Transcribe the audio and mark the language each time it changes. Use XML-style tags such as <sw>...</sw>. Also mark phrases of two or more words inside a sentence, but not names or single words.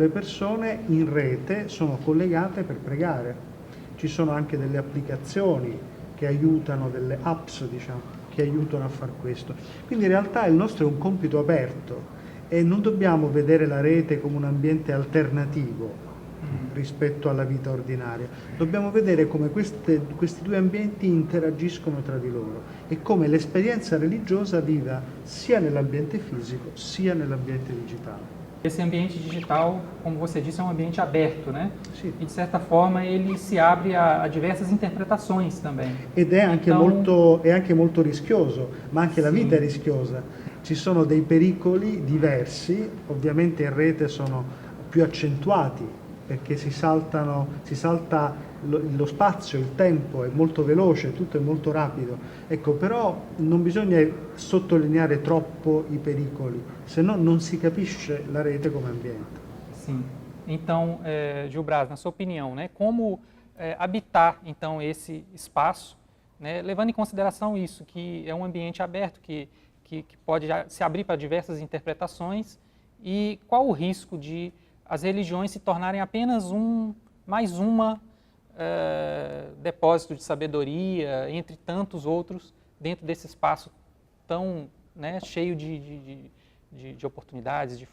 <it>persone in rete sono collegate per pregare, ci sono anche delle applicazioni che aiutano, delle apps diciamo, che aiutano a far questo, quindi in realtà il nostro è un compito aperto e non dobbiamo vedere la rete come un ambiente alternativo rispetto alla vita ordinaria, dobbiamo vedere come questi due ambienti interagiscono tra di loro e come l'esperienza religiosa viva sia nell'ambiente fisico sia nell'ambiente digitale.</it> <pt>Esse ambiente digital, como você disse, é um ambiente aberto, né?</pt> <it>Sì.</it> <pt>E de certa forma ele se abre a diversas interpretações também.</pt> <it>Ed è anche, molto rischioso, ma anche la vita è rischiosa. Ci sono dei pericoli diversi, ovviamente in rete sono più accentuati, perché si salta lo spazio, il tempo è molto veloce, tutto è molto rapido. Ecco, però non bisogna sottolineare troppo i pericoli, se no non si capisce la rete come ambiente.</it> <pt>Sim. Então, Gil Braz, na sua opinião, né, como habitar então esse espaço, né, levando em consideração isso, que é um ambiente aberto, que pode se abrir para diversas interpretações, e qual o risco de as religiões se tornarem apenas mais uma depósito de sabedoria, entre tantos outros, dentro desse espaço tão, né, cheio de oportunidades, de fontes.</pt>